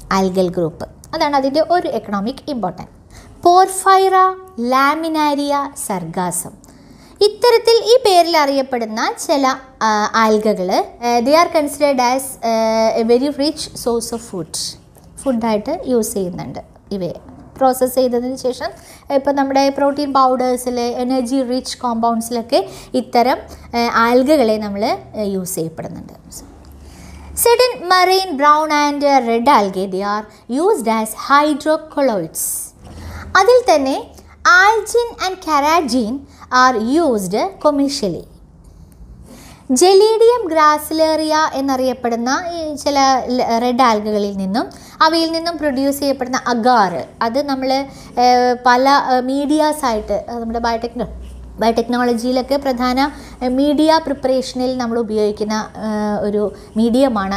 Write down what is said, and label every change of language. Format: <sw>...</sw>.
<ml>Algal group, അതാണ് അതിൻ്റെ ഒരു എക്കണോമിക് ഇമ്പോർട്ടൻസ്. പോർഫൈറ, ലാമിനാരിയ, സർഗാസം, ഇത്തരത്തിൽ ഈ പേരിൽ അറിയപ്പെടുന്ന ചില ആൽഗകൾ</ml> <en>they are considered as a very rich source of</en> <ml>ഫുഡായിട്ട് use ചെയ്യുന്നുണ്ട്. ഇവയെ പ്രോസസ്സ് ചെയ്തതിന് ശേഷം ഇപ്പോൾ നമ്മുടെ പ്രോട്ടീൻ പൗഡേഴ്സിൽ, എനർജി റിച്ച് കോമ്പൗണ്ട്സിലൊക്കെ ഇത്തരം ആൽഗകളെ നമ്മൾ യൂസ് ചെയ്യപ്പെടുന്നുണ്ട്.</ml> <en>Certain marine brown and red algae, they are used as hydrocolloids.</en> <ml>അതിൽ തന്നെ</ml> <en>Algin and carrageenan are used commercially.</en> <ml>Gelidium Gracilaria എന്നറിയപ്പെടുന്ന ഈ ചില റെഡ് ആൽഗകളിൽ നിന്നും അവയിൽ നിന്നും പ്രൊഡ്യൂസ് ചെയ്യപ്പെടുന്ന അഗാർ, അത് നമ്മൾ പല മീഡിയാസായിട്ട് നമ്മുടെ ബയോടെക്നോളജിയിലൊക്കെ പ്രധാന മീഡിയ പ്രിപ്പറേഷനിൽ നമ്മൾ ഉപയോഗിക്കുന്ന ഒരു മീഡിയമാണ്.</ml>